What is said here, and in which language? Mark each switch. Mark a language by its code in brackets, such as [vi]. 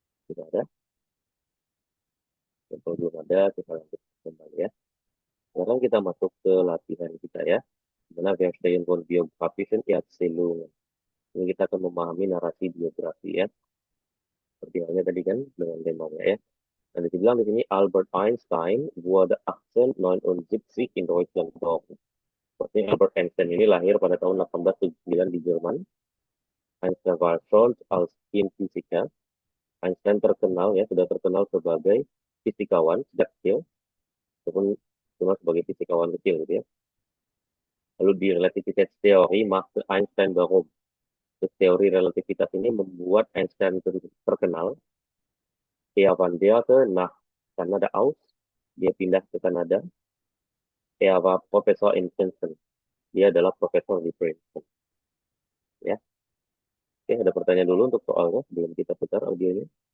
[id] Tidak ada. Ya, kalau belum ada, kita lanjut kembali ya. Sekarang kita masuk ke latihan kita ya. Dimana [de] Verstehen von biografischen Erzählungen. [id] Ini kita akan memahami narasi biografi ya. Seperti halnya tadi kan dengan temanya ya. Dan dibilang di sini [de] Albert Einstein wurde 1879 in Deutschland geboren. [id] Sepertinya Albert Einstein ini lahir pada tahun 1879 di Jerman. [de] Einstein war schon als Kind Physiker. [id] Einstein terkenal ya, sudah terkenal sebagai fisikawan sejak kecil, ataupun cuma sebagai fisikawan kecil gitu ya. Lalu di relativitätsteorie machte Einstein baru. Teori relativitas ini membuat Einstein terkenal. [de] Er wanderte nach Kanada aus. [id] Dia pindah ke Kanada. [de] Er war Profesor in Princeton. [id] Dia adalah profesor di Princeton. Ya. Oke, ada pertanyaan dulu untuk soalnya sebelum kita putar audionya.